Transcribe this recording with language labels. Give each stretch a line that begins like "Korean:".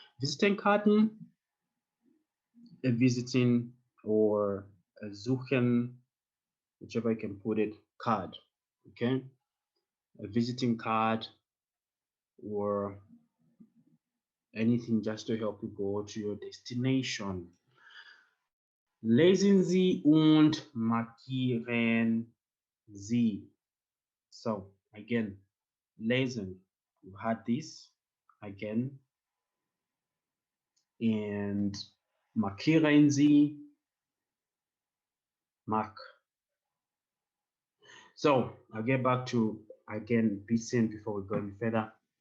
English: Visitenkarten, visiting or suchen, whichever I can put it, card, okay? A visiting card or anything just to help you go to your destination.
German: Lesen Sie und markieren Sie.
English: So again, lesen, you had this again, and
German: markieren Sie,
English: mark. So I'll get back to again BCN before we go any further.